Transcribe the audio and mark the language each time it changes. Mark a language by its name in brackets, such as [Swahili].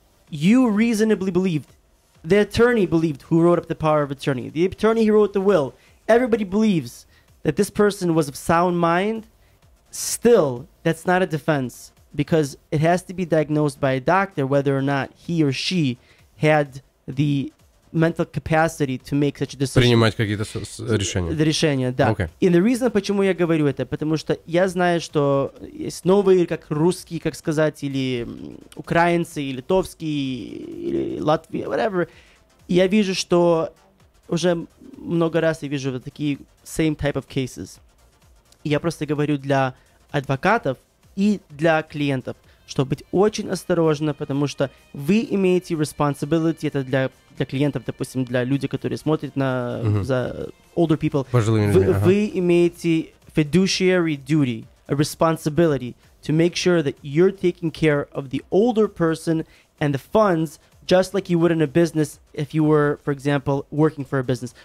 [English] you reasonably believed, the attorney believed who wrote up the power of attorney, the attorney who wrote the will, everybody believes that this person was of sound mind, still, that's not a defense, because it has to be diagnosed by a doctor whether or not he or she had the mental capacity to make such a decision. [Russian] Принимать какие-то решения. Решения, да. [English] Okay. [Russian] И [English] the reason, [Russian] почему я говорю это, потому что я знаю, что есть новые, как русские, как сказать, или украинцы, или литовские, или Латвия, [English] whatever. [Russian] И я вижу, что уже много раз я вижу вот такие [English] same type of cases. [Russian] И я просто говорю для адвокатов и для клиентов, чтобы быть очень осторожно, потому что вы имеете responsibility, это для клиентов, допустим, для людей, которые смотрят за [English] older people, [Russian] вы имеете fiduciary duty, [English] a responsibility to make sure that you're taking care of the older person and the funds, just like you would in a business if you were, for example, working for a business.